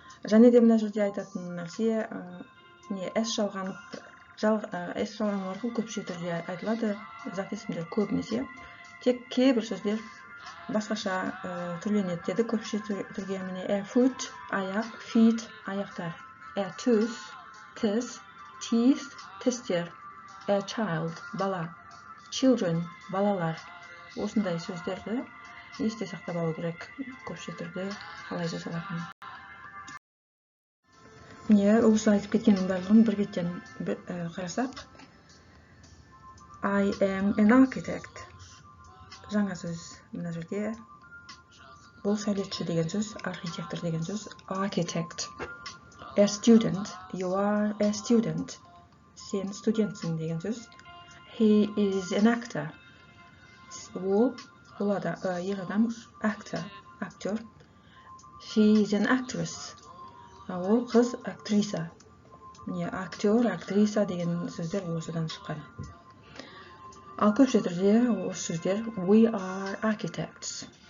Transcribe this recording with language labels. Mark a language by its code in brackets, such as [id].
[kk] Және де мына жерде айтатын нәрсе s жалғану арқылы көпше түрде айтылады. Зат есімдер көбінесе. Тек кейбір сөздер басқаша түрленеді деді. Көпше түрге міне a foot, аяқ, feet, аяқтар. A tooth, тіс, teeth, тістер. A child, бала. Children, балалар. Осындай сөздерді есте сақтап алу керек. Көпше түрде қалай жасалатынын. Міне осы айтып кеткеннің барлығын бір беттен қарасақ. [en] I am an architect. [kk] Жаңа сөз мына жерде бұл сәулетші деген сөз, архитектор деген сөз, architect. [en] A student, you are a student. [kk] Сен студентсің деген сөз. [en] He is an actor. [kk] Ол ер адам actor, актер. [en] She is an actress. [kk] Ол қыз актриса. Актер, актриса деген сөздер осыдан шыққан. Ал көпше түрде осы сөздер [en] we are architects.